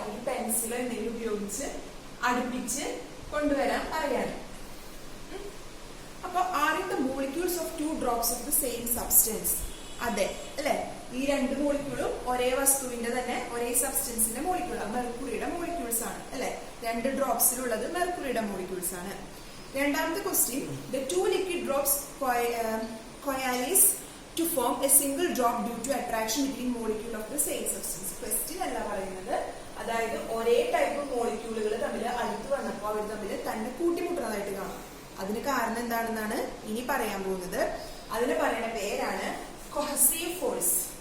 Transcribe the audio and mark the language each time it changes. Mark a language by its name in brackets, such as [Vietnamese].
[Malayalam] ഒരു പെൻസിലോ എന്തെങ്കിലും ഉപയോഗിച്ച് അടുപ്പിച്ച് കൊണ്ടുവരാൻ പറയാണ്. [English] അപ്പൊ are in the molecules of 2 drops of the same substance? [Malayalam] അതെ അല്ലെ, ഈ 2 മോളിക്യൂളും ഒരേ വസ്തുവിന്റെ തന്നെ ഒരേ സബ്സ്റ്റൻസിന്റെ മോളിക്യൂളാണ്, മെർക്കുറിയുടെ മോളിക്യൂൾസ് ആണ് അല്ലെ. 2 ഡ്രോപ്സിലുള്ളത് മെർക്കുറിയുടെ മോളിക്യൂൾസ് ആണ്. രണ്ടാമത്തെ question, [English] The 2 liquid drops coalesce to form a single drop due to attraction between molecule of the same substance. [Malayalam] Question അല്ല പറയുന്നത്, അതായത് ഒരേ ടൈപ്പ് മോളിക്യൂളുകൾ തമ്മിൽ അടുത്ത് വന്നപ്പോൾ അവർ തമ്മിൽ തന്നെ കൂട്ടിമുട്ടുന്നതായിട്ട് കാണാം. അതിന് കാരണം എന്താണെന്നാണ് ഇനി പറയാൻ പോകുന്നത്. അതിന് പറയുന്ന പേരാണ് കൊഹസീവ് ഫോഴ്സ്.